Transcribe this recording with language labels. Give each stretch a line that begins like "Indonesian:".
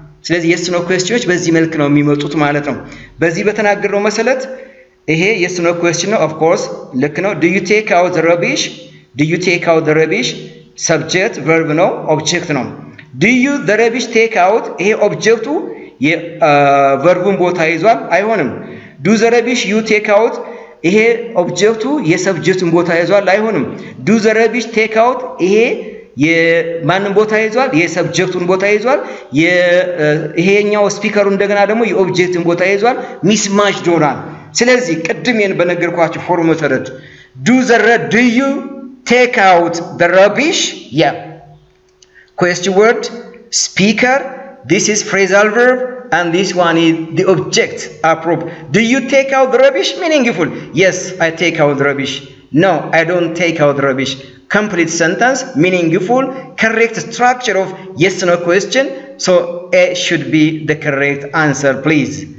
Amharic: ስለዚህ yes no questions በዚህ መልክ ነው የሚመጡት ማለት ነው። በዚህ በተናገረው መሰረት ይሄ yes no question ነው። of course ልክ ነው።
English: do you take out the rubbish? do you take out the rubbish? subject verb ነው object ነው። do you the rubbish take out?
Amharic: ይሄ ኦብጀክቱ የቨርቡን ቦታ ይዟል አይሆንም።
English: do the rubbish you take out?
Amharic: ይሄ ኦብጀክቱ የሰብጀክቱን ቦታ ይዟል አይሆንም።
English: do the rubbish take out?
Amharic: ይሄ የማንን ቦታ ይዟል? የሰብጀክቱን ቦታ ይዟል። ይሄኛው ስፒከሩ እንደገና ደግሞ የኦብጀክቱን ቦታ ይዟል። ሚስማች ዶናል። ስለዚህ ቅድም በነገርኳችሁ ፎርም መሰረት
English: do you take out the rubbish? yeah. question word, speaker, this is phrasal verb and this one is the object. do you take out the rubbish? meaningful. yes, I take out the rubbish. no, I don't take out the rubbish. complete sentence, meaningful, correct structure of yes no question. so A should be the correct answer please.